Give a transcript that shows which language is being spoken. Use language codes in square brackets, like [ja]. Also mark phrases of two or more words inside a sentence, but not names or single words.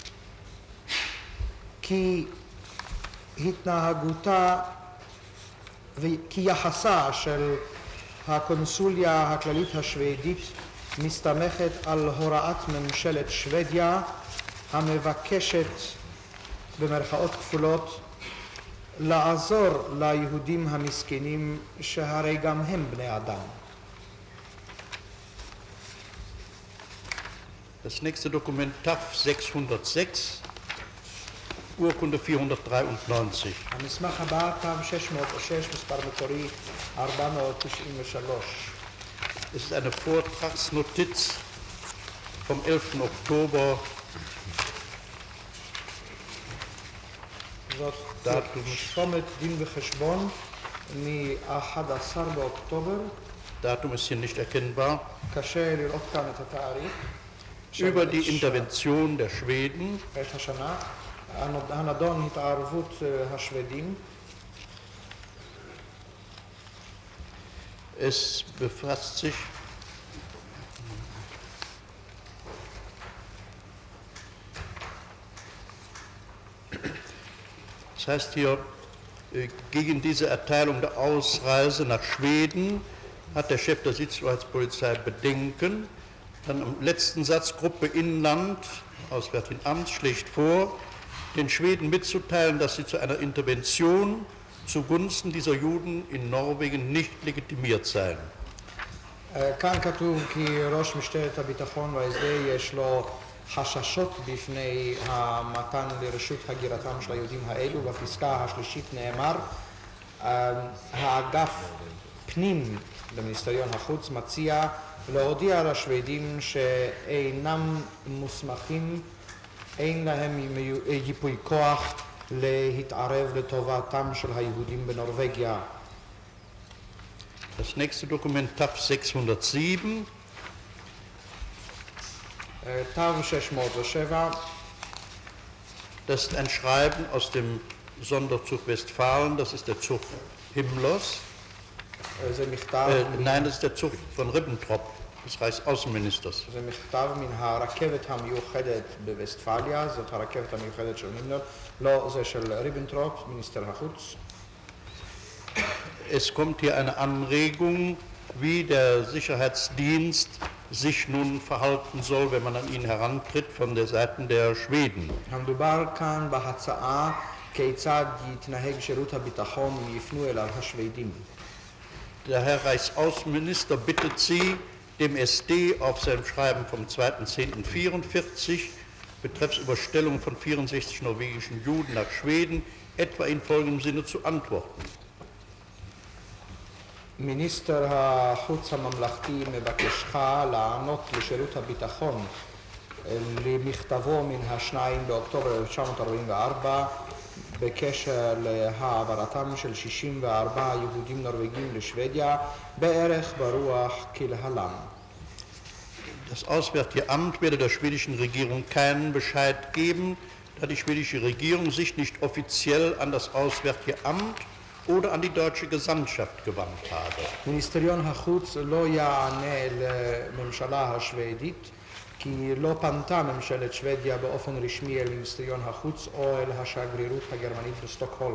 [he] כי התנהגותה וכי יחסה של הקונסוליה הכללית השוודית מסתמכת על הוראת ממשלת שוודיה המבקשת במרכאות כפולות לעזור ליהודים המסכנים שהרי גם הם בני אדם. [de] Das nächste Dokument TAF 606, Urkunde 493. [he] המסמך הבא, תו 606, מספר מקורי 493. [de] Es ist eine Vortragsnotiz vom 11. Oktober. [he] זאת פרסומת דין וחשבון מ-11 באוקטובר. [de] Datum ist hier nicht erkennbar. [he] קשה לראות כאן את התאריך. [de] Über die Intervention der Schweden. [he] את השנה. הנדון התערבות השוודים. [de] Es befasst sich das heißt hier, gegen diese Erteilung der Ausreise nach Schweden hat der Chef der Sicherheitspolizei Bedenken. Dann im letzten Satz, Gruppe Inland, Auswärtigen Amt, schlägt vor, den Schweden mitzuteilen, dass sie zu einer Intervention zugunsten dieser Juden in Norwegen nicht legitimiert seien. [he] כאן כתוב כי ראש משטרת הביטחון וההסדר יש לו חששות בפני המתן לרשות הגירתם של היהודים האלו. בפסקה השלישית נאמר, האגף פנים במיניסטריון החוץ מציע להודיע לשוודים שאינם מוסמכים, אין להם ייפוי כוח להתערב לטובתם של היהודים בנורווגיה. [de] Das nächste Dokument TAF 607. [he] תו 607. [de] Das ist ein Schreiben aus dem Sonderzug Westfalen, das ist der Zug Himmlers. [he] זה מכתב... [de] Nein, das ist der Zug von Ribbentrop, des Reichsaußenministers. [he] זה מכתב מן הרכבת המיוחדת בווסטפליה, זאת הרכבת המיוחדת של הימלר, לא זה של ריבנטרופ, מיניסטר החוץ. [de] Es kommt hier eine Anregung, wie der Sicherheitsdienst sich nun verhalten soll, wenn man an ihn herantritt von der Seite der Schweden. [he] המדובר כאן בהצעה כיצד יתנהג שירות הביטחון אם יפנו אליו השוודים. [de] Der Herr Reichsaußenminister bittet Sie, dem SD auf sein Schreiben vom 2.10.44 betreffs Überstellung von 64 norwegischen Juden nach Schweden etwa in folgendem Sinne zu antworten. [he] מיניסטר החוץ הממלכתי מבקשך לענות לשירות הביטחון למכתבו מן ה-2 באוקטובר 1944 בקשר להעברתם של 64 יהודים נורווגים לשוודיה בערך ברוח כלהלן. [de] Das Auswärtige Amt werde der schwedischen Regierung keinen Bescheid geben, da die schwedische Regierung sich nicht offiziell an das Auswärtige Amt oder an die deutsche Gesandtschaft gewandt habe. [he] מיניסטריון החוץ לא יענה לממשלה השוודית כי לא פנתה ממשלת שוודיה באופן רשמי אל מיניסטריון החוץ או אל השגרירות הגרמנית בסטוקהולם.